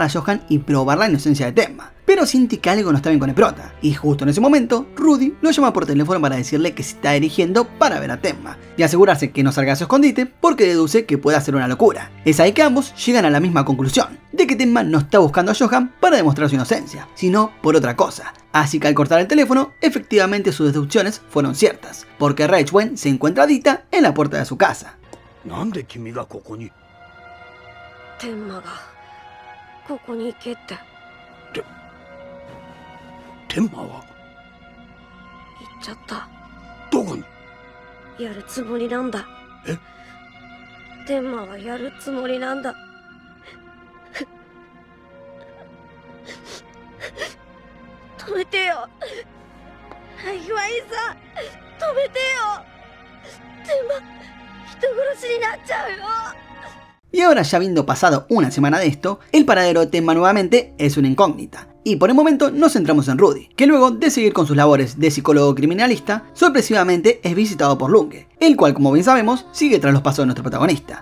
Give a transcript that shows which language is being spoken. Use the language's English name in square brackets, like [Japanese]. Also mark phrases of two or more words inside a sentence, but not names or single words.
[Spanish] a Johan y probar la inocencia de Tenma, pero siente que algo no está bien con el prota, y justo en ese momento, Rudy lo llama por teléfono para decirle que se está dirigiendo para ver a Tenma, y asegurarse que no salga a su escondite porque deduce que puede hacer una locura. Es ahí que ambos llegan a la misma conclusión, de que Tenma no está buscando a Johan para demostrar su inocencia, sino por otra cosa. Así que al cortar el teléfono, efectivamente sus deducciones fueron ciertas, porque Ridgway se encuentra a Dita en la puerta de su casa. [Japanese] なんで君がここに？天馬がここに行けって。天馬は？行っちゃった。どこに？やるつもりなんだ。え？天馬はやるつもりなんだ。止めてよ。岩井さん、止めてよ。天馬。 [Spanish] Y ahora, ya habiendo pasado una semana de esto, el paradero de Tenma nuevamente es una incógnita. Y por el momento nos centramos en Rudy, que luego de seguir con sus labores de psicólogo criminalista, sorpresivamente es visitado por Lunge, el cual, como bien sabemos, sigue tras los pasos de nuestro protagonista.